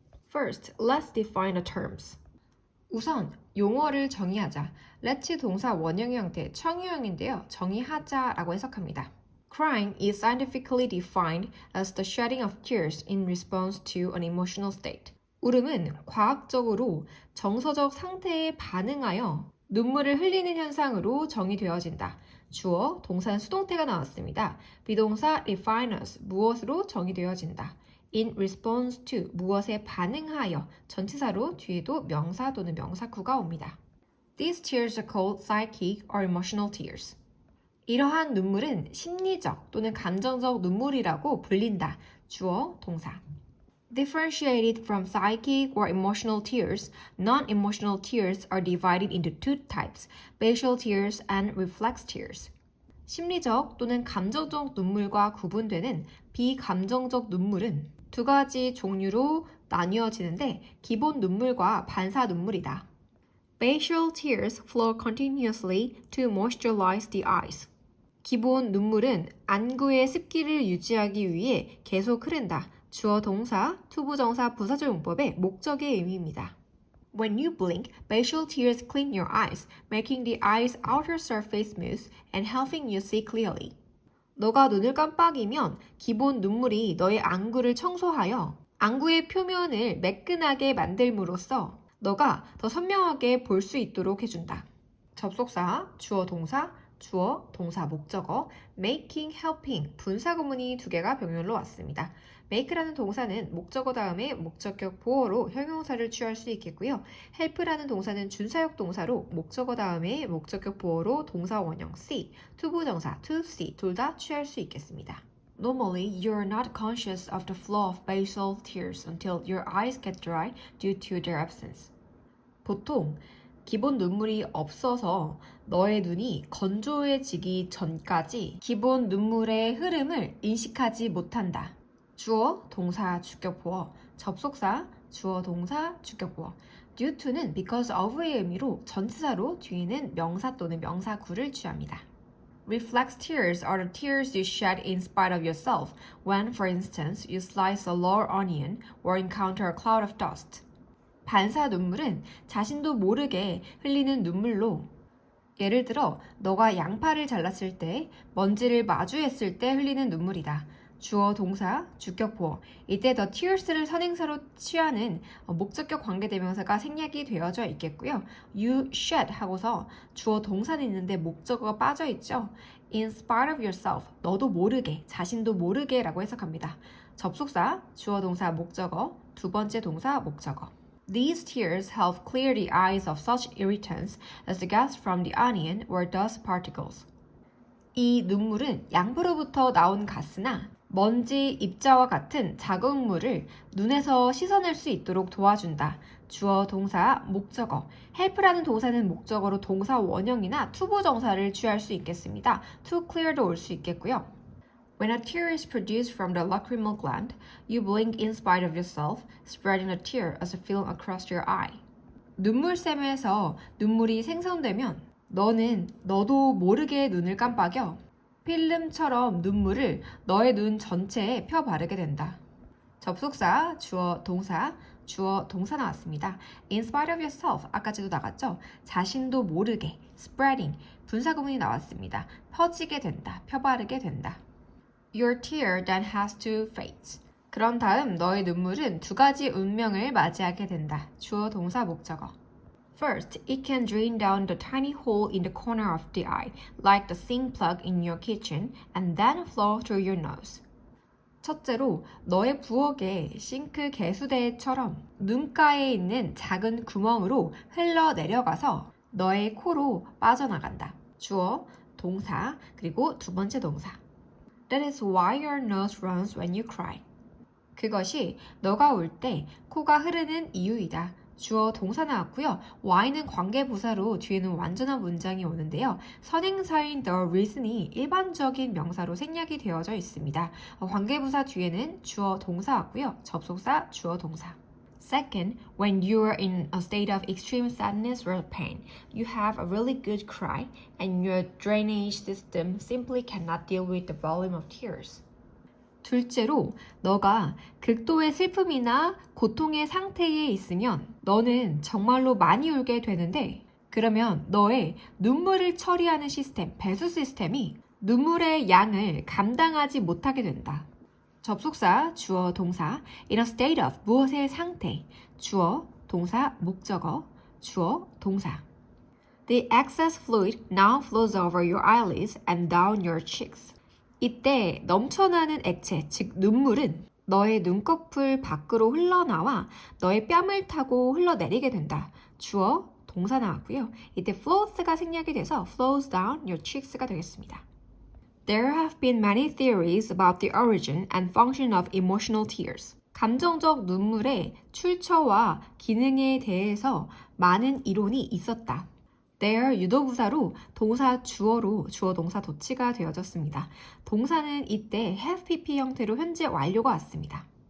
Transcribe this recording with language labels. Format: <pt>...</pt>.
<en>First, let's define the terms.</en> <ko>우선 용어를 정의하자. let's 동사 원형의 형태 청유형인데요. 정의하자라고 해석합니다.</ko> <en>Crying is scientifically defined as the shedding of tears in response to an emotional state.</en> <ko>울음은 과학적으로 정서적 상태에 반응하여 눈물을 흘리는 현상으로 정의되어진다. 주어, 동사는 수동태가 나왔습니다. 비동사</ko> <en>define as</en> <ko>무엇으로 정의되어진다.</ko> <en>in response to</en> <ko>무엇에 반응하여 전치사로 뒤에도 명사 또는 명사구가 옵니다.</ko> <en>These tears are called psychic or emotional tears.</en> <ko>이러한 눈물은 심리적 또는 감정적 눈물이라고 불린다. 주어, 동사.</ko> <en>Differentiated from psychic or emotional tears, non-emotional tears are divided into two types, facial tears and reflex tears.</en> <ko>심리적 또는 감정적 눈물과 구분되는 비감정적 눈물은 두 가지 종류로 나뉘어지는데 기본 눈물과 반사 눈물이다.</ko> <en>Facial tears flow continuously to moisturize the eyes.</en> <ko>기본 눈물은 안구의 습기를 유지하기 위해 계속 흐른다. 주어 동사, 투부정사 부사절 용법의 목적의 의미입니다.</ko> <en>When you blink, facial tears clean your eyes, making the eye's outer surface smooth and helping you see clearly.</en> <ko>너가 눈을 깜빡이면 기본 눈물이 너의 안구를 청소하여 안구의 표면을 매끈하게 만들므로써 너가 더 선명하게 볼 수 있도록 해준다. 접속사, 주어 동사, 주어, 동사, 목적어, making, helping, 분사 구문이 2개가 병렬로 왔습니다. make라는 동사는 목적어 다음에 목적격 보어로 형용사를 취할 수 있겠고요. help라는 동사는 준사역 동사로 목적어 다음에 목적격 보어로 동사 원형 see, 투부정사</ko> <en>to see</en> <ko>둘 다 취할 수 있겠습니다.</ko> <en>Normally, you are not conscious of the flow of facial tears until your eyes get dry due to their absence.</en> <ko>보통 기본 눈물이 없어서 너의 눈이 건조해지기 전까지 기본 눈물의 흐름을 인식하지 못한다. 주어, 동사, 주격보어, 접속사, 주어, 동사, 주격보어.</ko> <en>due to</en> <ko>는</ko> <en>because of</en> <ko>의 의미로 전치사로 뒤에는 명사 또는 명사구를 취합니다.</ko> <en>Reflex tears are the tears you shed in spite of yourself when, for instance, you slice a raw onion or encounter a cloud of dust.</en> <ko>반사 눈물은 자신도 모르게 흘리는 눈물로 예를 들어 너가 양파를 잘랐을 때, 먼지를 마주했을 때 흘리는 눈물이다. 주어, 동사, 주격, 보어. 이때</ko> <en>the tears</en> <ko>를 선행사로 취하는 목적격 관계대명사가 생략이 되어져 있겠고요.</ko> <en>You shed</en> <ko>하고서 주어, 동사는 있는데 목적어가 빠져 있죠.</ko> <en>In spite of yourself,</en> <ko>너도 모르게, 자신도 모르게 라고 해석합니다. 접속사, 주어, 동사, 목적어, 두 번째 동사, 목적어.</ko> <en>These tears help clear the eyes of such irritants as the gas from the onion or dust particles.</en> <ko>이 눈물은 양포로부터 나온 가스나 먼지, 입자와 같은 자극물을 눈에서 씻어낼 수 있도록 도와준다. 주어, 동사, 목적어. help라는 동사는 목적어로 동사 원형이나 투부정사를 취할 수 있겠습니다.</ko> <en>to clear</en> <ko>도 올 수 있겠고요.</ko> <en>When a tear is produced from the lacrimal gland, you blink in spite of yourself, spreading a tear as a film across your eye.</en> <ko>눈물샘에서 눈물이 생성되면 너도 모르게 눈을 깜빡여 필름처럼 눈물을 너의 눈 전체에 펴 바르게 된다. 접속사, 주어, 동사 나왔습니다.</ko> <en>In spite of yourself,</en> <ko>아까도 나갔죠? 자신도 모르게, spreading, 분사구문이 나왔습니다. 퍼지게 된다, 펴바르게 된다.</ko> <en>Your tear then has two fates.</en> <ko>그런 다음 너의 눈물은 두 가지 운명을 맞이하게 된다. 주어, 동사, 목적어.</ko> <en>First, it can drain down the tiny hole in the corner of the eye, like the sink plug in your kitchen, and then flow through your nose.</en> <ko>첫째로, 너의 부엌의 싱크 개수대처럼 눈가에 있는 작은 구멍으로 흘러내려가서 너의 코로 빠져나간다. 주어, 동사, 그리고 두 번째 동사.</ko> <en>That is why your nose runs when you cry.</en> <ko>그것이 너가 울 때 코가 흐르는 이유이다. 주어, 동사 나왔고요. why는 관계부사로 뒤에는 완전한 문장이 오는데요. 선행사인</ko> <en>the reason</en> <ko>이 일반적인 명사로 생략이 되어져 있습니다. 관계부사 뒤에는 주어, 동사 왔고요. 접속사, 주어, 동사.</ko> <en>Second, when you are in a state of extreme sadness or pain, you have a really good cry and your drainage system simply cannot deal with the volume of tears.</en> <ko>둘째로, 너가 극도의 슬픔이나 고통의 상태에 있으면 너는 정말로 많이 울게 되는데 그러면 너의 눈물을 처리하는 시스템, 배수 시스템이 눈물의 양을 감당하지 못하게 된다. 접속사, 주어, 동사,</ko> <en>in a state of,</en> <ko>무엇의 상태, 주어, 동사, 목적어, 주어, 동사.</ko> <en>The excess fluid now flows over your eyelids and down your cheeks.</en> <ko>이때 넘쳐나는 액체, 즉 눈물은 너의 눈꺼풀 밖으로 흘러나와 너의 뺨을 타고 흘러내리게 된다. 주어, 동사 나왔고요. 이때 flows가 생략이 돼서</ko> <en>flows down your cheeks</en> <ko>가 되겠습니다.</ko> <en>There have been many theories about the origin and function of emotional tears.</en> <ko>감정적 눈물의 출처와 기능에 대해서 많은 이론이 있었다. There 유도부사로 동사 주어로 주어 동사 도치가 되어졌습니다. 동사는 이때 have pp 형태로 현재 완료가 왔습니다.</ko>